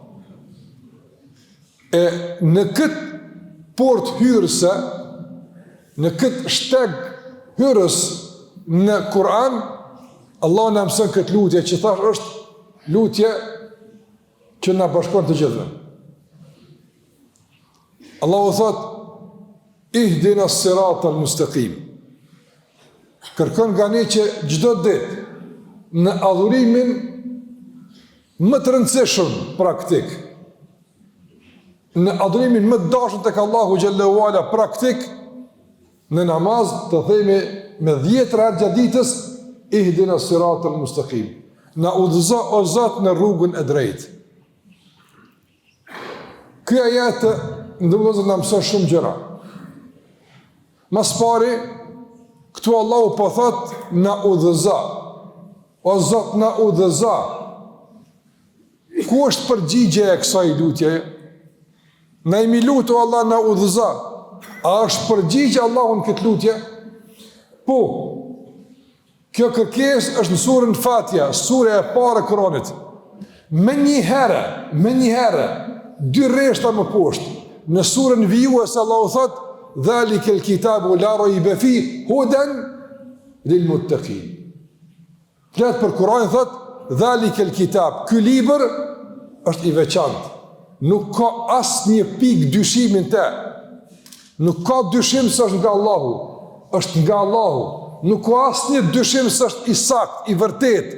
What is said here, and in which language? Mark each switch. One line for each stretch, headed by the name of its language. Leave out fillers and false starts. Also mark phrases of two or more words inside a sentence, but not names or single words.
Albanian: E në këtë port hyrëse, në këtë shteg hyrës në Kur'an, Allah në mësën këtë lutje, që thash është lutje që në bashkon të gjithë. Allah o thot,
Arabic: اهدنا الصراط المستقيم.
Albanian: Kërkon nga ne që gjdo ditë, në adhurimin më të rëndësishëm praktik, në adhurimin më të dashur tek Allahu
Arabic: جل وعلا
Albanian: praktik, në namaz të themi me 10 herë gjatë ditës
Arabic: اهدنا الصراط المستقيم.
Albanian: Na udhëzo o Zot në rrugën e drejtë. Ky ajet ndërmjet na mëson shumë gjëra. Mas pari, këtu Allahu po thot na udhëzo. O Zot na udhëzo. Ku është përgjigje e kësaj lutjeje? Na imi lutu Allah na udhëzo. A është përgjigje Allahun këtë lutje? Po. Kjo kërkesë është në surën Fatiha, surja e parë e Kur'anit. Me një herë, 2 rreshta më poshtë, në surën vijuese Allahu thot,
Arabic: "ذلك الكتاب لا ريب فيه هدى للمتقين."
Albanian: Flet për Kur'anin thot,
Arabic: "ذلك الكتاب",
Albanian: ky libër është i veçantë. Nuk ka asnjë pikë dyshimi te. Nuk ka dyshim se është nga Allahu, është nga Allahu. Nuk ka asnjë dyshim se është i saktë, i vërtetë.